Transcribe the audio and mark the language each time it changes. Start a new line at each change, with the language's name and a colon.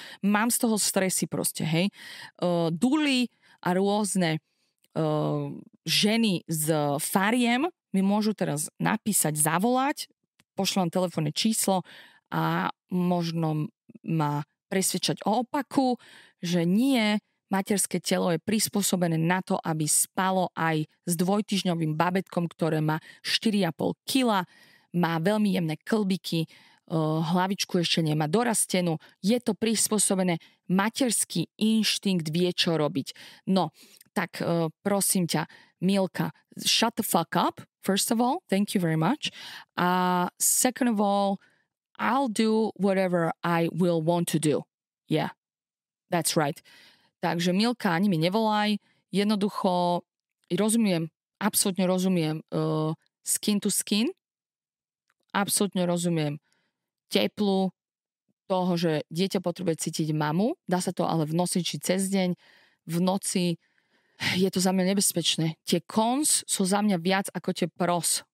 Slovak: Mám z toho stresy proste, hej. Duli a rôzne ženy z fariem mi môžu teraz napísať, zavolať, pošlem telefónne číslo a možno ma presvedčať o opaku, že nie, materské telo je prispôsobené na to, aby spalo aj s 2-týždňovým babetkom, ktoré má 4,5 kg, má veľmi jemné klbiky, hlavičku ešte nemá dorastenú, je to prispôsobené, materský inštinkt vie, čo robiť. No, tak prosím ťa,
English: Milka, shut the fuck up, first of all, thank you very much. Second of all, I'll do whatever I will want to do. Yeah, that's right.
Slovak: Takže Milka, ani mi nevolaj, jednoducho rozumiem, absolútne rozumiem
English: skin to skin,
Slovak: absolútne rozumiem teplu toho, že dieťa potrebuje cítiť mamu. Dá sa to ale v noci či cez deň. V noci je to za mňa nebezpečné. Tie cons sú za mňa viac ako tie pros.